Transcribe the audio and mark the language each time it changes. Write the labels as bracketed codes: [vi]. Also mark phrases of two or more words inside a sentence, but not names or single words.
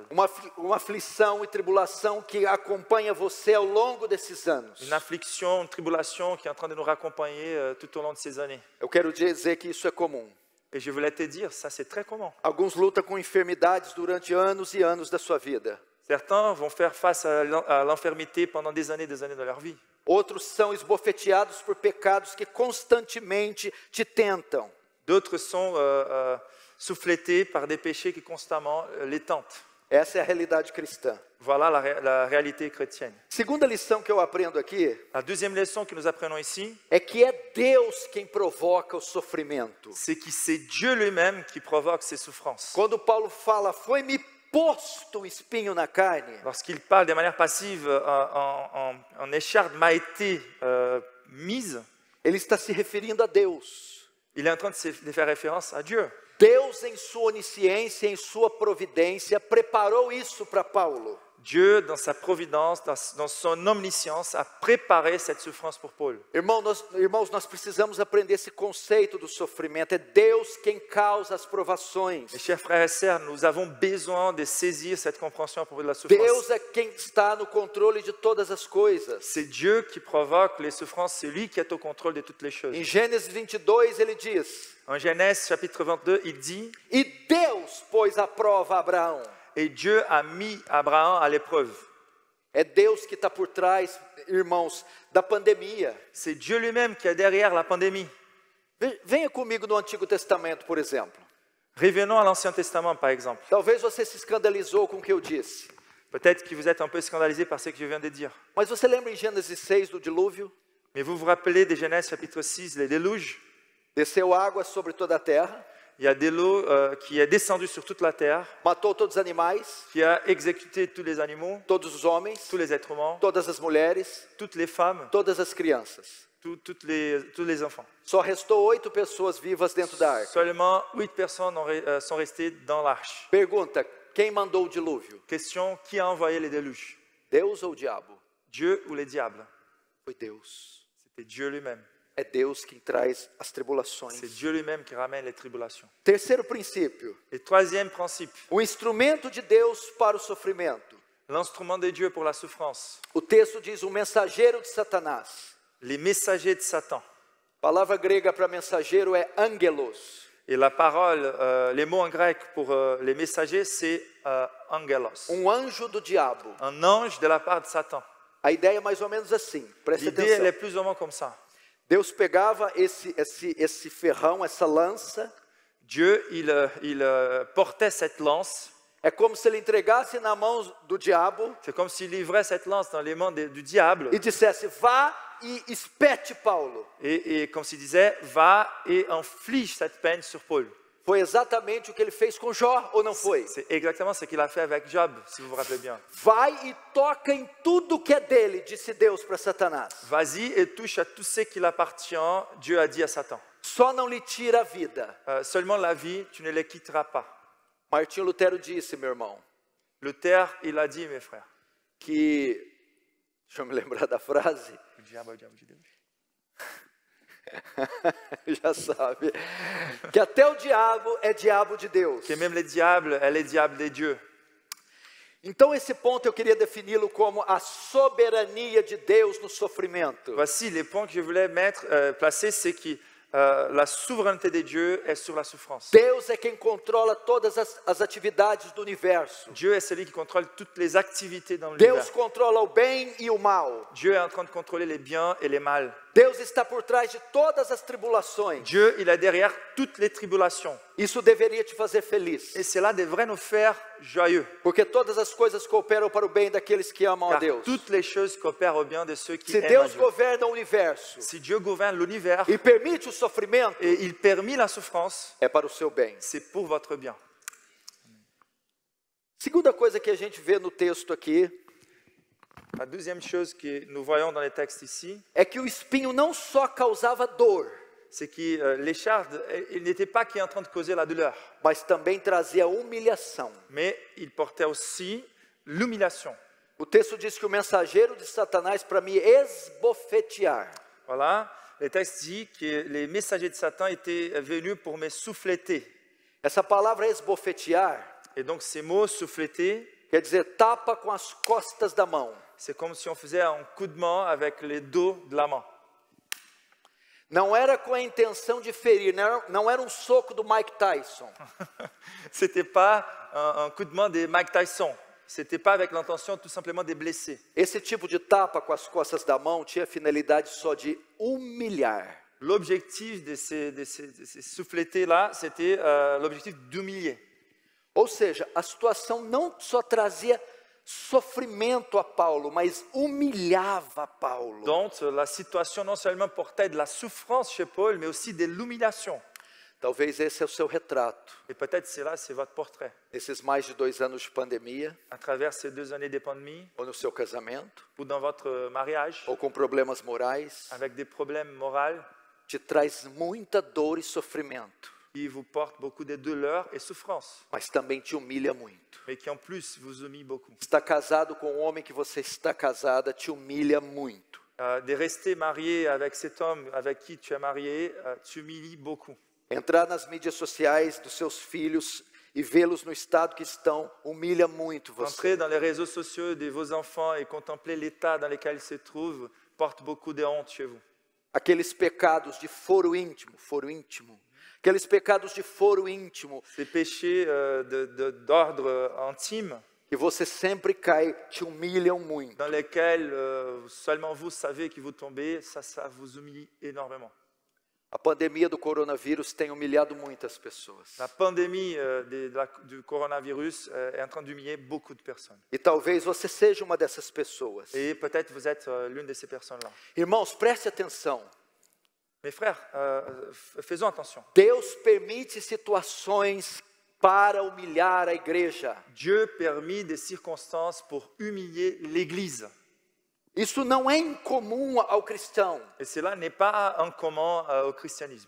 [pt] Uma aflição e tribulação que acompanha você ao longo desses anos. [fr] Une affliction, une tribulation qui est en train de nous raccompagner tout au long de ces années. [pt] Eu quero dizer que isso é comum. [fr] Et je voulais te dire, ça c'est très commun. [pt] Alguns lutam com enfermidades durante anos e anos da sua vida. [fr] Certains vont faire face à l'infirmité pendant des années de leur vie. [pt] Outros são esbofeteados por pecados que constantemente te tentam. [fr] D'autres sont souffletés par des péchés qui constamment les tentent. [pt] Essa é a realidade cristã. [fr] Voilà la réalité chrétienne. [pt] Segunda lição que eu aprendo aqui [fr] La deuxième leçon que nous apprenons ici, [pt] é que é Deus quem provoca o sofrimento. [fr] c'est que c'est Dieu lui-même qui provoque ces souffrances. [pt] Quando Paulo fala, foi-me posto o espinho na carne, [fr] Lorsqu'il parle de manière passive, en écharde m'a été mise, [pt] ele está se referindo a Deus. [fr] il est en train de faire référence à Dieu. [pt] Deus, em sua onisciência, em sua providência, preparou isso para Paulo. [fr] Dieu, dans sa providence, dans son omniscience, a préparé cette souffrance pour Paul. [pt] Irmãos, nós precisamos aprender esse conceito do sofrimento. É Deus quem causa as provações. [fr] Mes chers frères et sœurs, nous avons besoin de saisir cette compréhension à propos de la souffrance. [pt] Deus é quem está no controle de todas as coisas. [fr] C'est Dieu qui provoque les souffrances, c'est lui qui est au contrôle de toutes les choses. [pt] Em Gênesis 22, ele diz: [fr] En Genèse chapitre 22, il dit, [pt] E Deus pôs à prova Abraão. [fr] et Dieu a mis Abraham à l'épreuve. [pt] É Deus que está por trás, irmãos, da pandemia. [fr] C'est Dieu lui-même qui est derrière la pandémie. [pt] Venha comigo no Antigo Testamento, por exemplo. [fr] Revenons à l'Ancien Testament, par exemple. [pt] Talvez você se escandalizou com o que eu disse. [fr] Peut-être que vous êtes un peu scandalisé par ce que je viens de dire. [pt] Mas você lembra em Gênesis 6 do dilúvio? [fr] Mais vous vous rappelez de Genèse chapitre 6, les déluges? [pt] Desceu água sobre toda a terra, [fr] Il y a de l'eau qui est descendue sur toute la terre, [pt] matou todos os animais, [fr] qui a exécuté tous les animaux, [pt] todos os homens, [fr] tous les êtres humains, [pt] todas as mulheres, [fr] toutes les femmes, [pt] todas as crianças. [fr] tous les enfants. [pt] Só restou 8 pessoas vivas dentro da arca. [fr] Seulement 8 personnes sont restées dans l'arche. [pt] Pergunta, quem mandou o dilúvio? [fr] Question, qui a envoyé les déluges? [pt] Deus ou o diabo? [fr] Dieu ou les diables? [pt] Foi Deus. [fr] C'était Dieu lui-même. [pt] É Deus quem traz as tribulações. [fr] C'est Dieu lui-même qui ramène les tribulations. [pt] Terceiro princípio, [fr] Et troisième principe, [pt] o instrumento de Deus para o sofrimento. [fr] l'instrument de Dieu pour la souffrance. [pt] O texto diz o mensageiro de Satanás. [fr] Les messagers de Satan. [pt] A palavra grega para mensageiro é angelos. [fr] Et la parole, les mots en grec pour les messagers, c'est angelos. [pt] Anjo do diabo. [fr] Un ange de la part de Satan. [pt] A ideia é mais ou menos assim, preste [fr] L'idée, elle est [pt] atenção. [fr] plus ou moins comme ça. [pt] Deus pegava esse ferrão, essa lança, [fr] Dieu, il portait cette lance. [pt] é como se ele entregasse na mão do diabo [fr] C'est comme s'il livrait cette lance dans les mains du diable. [pt] e dissesse, vá e espete Paulo. [fr] Et comme s'il disait, va et inflige cette peine sur Paul. [pt] Foi exatamente o que ele fez com Jó, ou não foi? [fr] C'est exactement ce qu'il a fait avec Job, si vous vous rappelez bien. [pt] Vai e toca em tudo que é dele, disse Deus para Satanás. [fr] Vas-y et touche à tout ce qui l'appartient, Dieu a dit à Satan. [pt] Só não lhe tira a vida. [fr] Seulement la vie, tu ne les quitteras pas. [pt] Martinho Lutero disse, meu irmão, [fr] Luther, il a dit, mes frères. [pt] que, deixa eu me lembrar da frase, O diabo é o diabo de Deus. já sabe, que até o diabo é diabo de Deus. [fr] Que même les diables, elle est diable des dieux. [pt] Então esse ponto eu queria defini-lo como a soberania de Deus no sofrimento. [fr] Voici les points que je voulais placer, c'est que la souveraineté des dieux est sur la souffrance. [pt] Deus é quem controla todas as atividades do universo. [fr] Dieu est celui qui contrôle toutes les activités dans l'univers. [pt] Deus controla o bem e o mal. [fr] Dieu est en train de contrôler les biens et les mal. [pt] Deus está por trás de todas as tribulações. [fr] Dieu, il est derrière toutes les tribulations. [pt] Isso deveria te fazer feliz. [fr] Et cela devrait nous faire joyeux. [pt] Porque todas as coisas cooperam para o bem daqueles que amam a [fr] Car [pt] Deus. [fr] toutes les choses coopèrent au bien de ceux qui [pt] Se [fr] aiment à [pt] Deus [fr] Dieu. [pt] governa o universo [fr] Si Dieu gouverne l'univers [pt] e permite o sofrimento, [fr] et il permet la souffrance, [pt] é para o seu bem. [fr] c'est pour votre bien. [pt] Segunda coisa que a gente vê no texto aqui [fr] La deuxième chose que nous voyons dans les textes ici, [pt] é que o espinho não só causava dor, [fr] c'est que l'écharde, il n'était pas qui est en train de causer la douleur, [pt] mas também trazia humilhação. [fr] mais il portait aussi l'humiliation. [pt] O texto diz que o mensageiro de Satanás para me esbofetear. [fr] Voilà, le texte dit que les messagers de Satan étaient venus pour me souffleter. [pt] Essa palavra esbofetear [fr] Et donc ces mots souffleter, [pt] quer dizer tapa com as costas da mão. [fr] c'est comme si on faisait un coup de main avec les dos de la main. [pt] Não era com a intenção de ferir, não era um soco do Mike Tyson. [fr] C'était pas un coup de main de Mike Tyson. C'était pas avec l'intention tout simplement de blesser. [pt] Esse tipo de tapa com as costas da mão tinha a finalidade só de humilhar. [fr] L'objectif de ces souffletés-là, c'était l'objectif d'humilier. [pt] Ou seja, a situação não só trazia sofrimento a Paulo, mas humilhava Paulo. [fr] Donc la situation non seulement portait de la souffrance chez Paul, mais aussi de l'humiliation. [pt] Talvez esse é o seu retrato. [fr] Et peut-être c'est votre portrait. [pt] Nesses mais de 2 anos de pandemia, [fr] À travers ces 2 années de pandémie, [pt] ou no seu casamento, [fr] ou dans votre mariage, [pt] ou com problemas morais, [fr] avec des problèmes moraux, [pt] te traz muita dor e sofrimento, [fr] qui vous portent beaucoup de douleurs et souffrances, [pt] mas também te humilha muito. [fr] mais qui en plus vous humilient beaucoup. [pt] Está casado com o homem que você está casada, te humilha muito. [fr] De rester marié avec cet homme avec qui tu es marié, t'humilie beaucoup. [pt] Entrar nas mídias sociais dos seus filhos e vê-los no estado que estão, humilha muito você. [fr] Entrer dans les réseaux sociaux de vos enfants et contempler l'état dans lequel ils se trouvent porte beaucoup de honte chez vous. [pt] Aqueles pecados de foro íntimo, aqueles pecados de foro íntimo, [fr] Ces péchés d'ordre intime [pt] que você sempre cai, te humilham muito. [fr] dans lesquels seulement vous savez que vous tombez, ça vous humilie énormément. [pt] A pandemia do coronavírus tem humilhado muitas pessoas. [fr] La pandémie du coronavirus est en train d'humilier beaucoup de personnes. [pt] E talvez você seja uma dessas pessoas. [fr] Et peut-être vous êtes l'une de ces personnes-là. [pt] Irmãos, preste atenção. [fr] Mes frères, faisons attention. [pt] Deus permite situações para humilhar a igreja. [fr] Dieu permet des circonstances pour humilier l'Église. [pt] Isso não é incomum ao cristão. [fr] Et cela n'est pas incommun au christianisme.